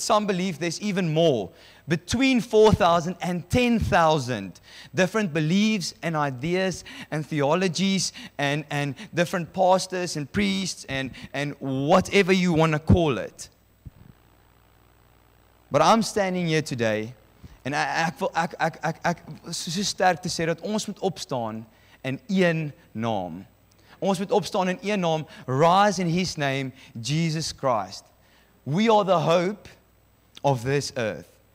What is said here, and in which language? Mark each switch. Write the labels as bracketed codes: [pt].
[en] Some believe there's even more. Between 4,000 and 10,000 different beliefs and ideas and theologies and different pastors and priests and whatever you want to call it. But I'm standing here today, [af] en ek wil so sterk te sê dat ons moet opstaan in een naam. Ons moet opstaan in een naam, [en] rise in His name, Jesus Christ. We are the hope of this earth.